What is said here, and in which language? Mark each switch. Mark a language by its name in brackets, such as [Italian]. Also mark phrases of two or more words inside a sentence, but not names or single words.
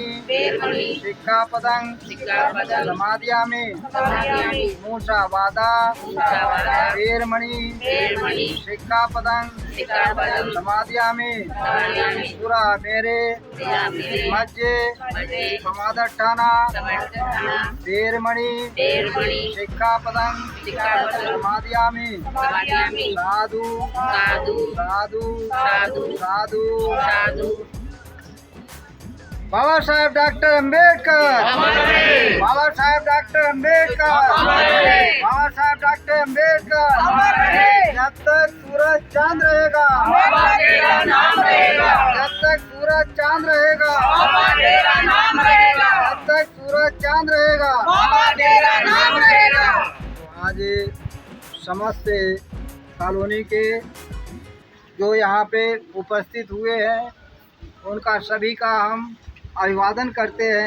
[Pali] सिक्खापदं समादयामि मूषावादा बेरमणि सिक्खापदं समादयामि सुरा मेरे मज्जे समादट्ठाना बेरमणि सिक्खापदं समादयामि साधु साधु साधु [Hindi] बाबा साहेब डॉक्टर अम्बेडकर बाबा साहेब डॉक्टर अम्बेडकर बाबा साहेब डॉक्टर अम्बेडकर जब तक सूरज चांद रहेगा जब तक सूरज चांद रहेगा जब तक सूरज चांद रहेगा आज समस्त कॉलोनी के जो यहाँ पे उपस्थित हुए हैं उनका सभी का हम अभिवादन करते हैं।